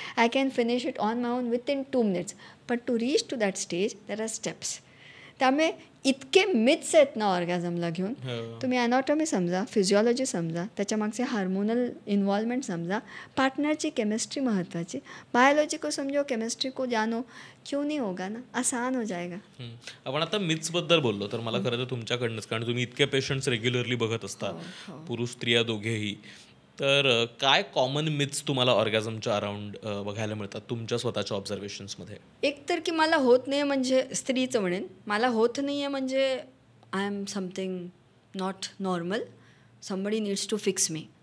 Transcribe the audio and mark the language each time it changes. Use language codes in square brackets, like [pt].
[en] I can finish it on my own within 2 minutes. But to reach to that stage there are steps. [mr] त्यामुळे इतके myths आहेत ना ऑर्गॅझमला घेऊन. तुम्ही अनॉटॉमी समजा, फिजिओलॉजी समजा, त्याच्या मागचे हार्मोनल इन्व्हॉल्वमेंट समजा, पार्टनरची केमिस्ट्री महत्त्वाची. [hi] बायोलॉजी को समजो, केमिस्ट्री को जानो, क्यों नहीं होगा ना, आसान हो जाएगा. [mr] आपण आता मिथ्सबद्दल बोललो तर मला खरं तर तुमच्याकडनंच, कारण तुम्ही इतके पेशंट्स रेग्युलरली बघत असता, पुरुष स्त्रिया दोघेही, तर काय कॉमन मिथ्स तुम्हाला ऑर्गॅझमच्या अराउंड बघायला मिळतात तुमच्या स्वतःच्या ऑब्झर्वेशन्समध्ये? एक तर की मला होत नाही म्हणजे स्त्रीचं म्हणेन, मला होत नाही आहे म्हणजे [en] I am something not normal, somebody needs to fix me.